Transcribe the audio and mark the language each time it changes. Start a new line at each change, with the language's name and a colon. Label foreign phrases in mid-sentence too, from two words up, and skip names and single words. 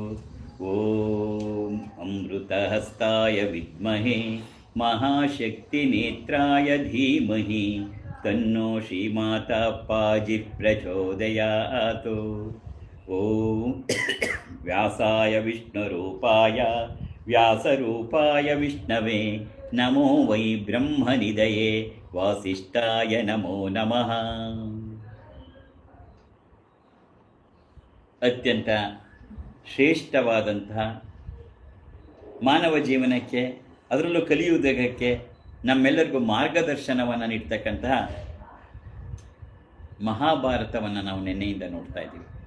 Sanskrit: ॐ अमृतहस्ताय विद्महे महाशक्तिनेत्राय धीमहि तन्नो श्रीमाता पाजित् प्रचोदयात्। ॐ व्यासाय विष्णुरूपाय व्यासरूपाय विष्णवे नमो वै ब्रह्मनिधये वासिष्ठाय नमो नमः।
Kannada: ಅತ್ಯಂತ ಶ್ರೇಷ್ಠವಾದಂತಹ ಮಾನವ ಜೀವನಕ್ಕೆ, ಅದರಲ್ಲೂ ಕಲಿಯುವುದಕ್ಕೆ ನಮ್ಮೆಲ್ಲರಿಗೂ ಮಾರ್ಗದರ್ಶನವನ್ನು ನೀಡ್ತಕ್ಕಂತಹ ಮಹಾಭಾರತವನ್ನು ನಾವು ನಿನ್ನೆಯಿಂದ ನೋಡ್ತಾ ಇದ್ದೀವಿ.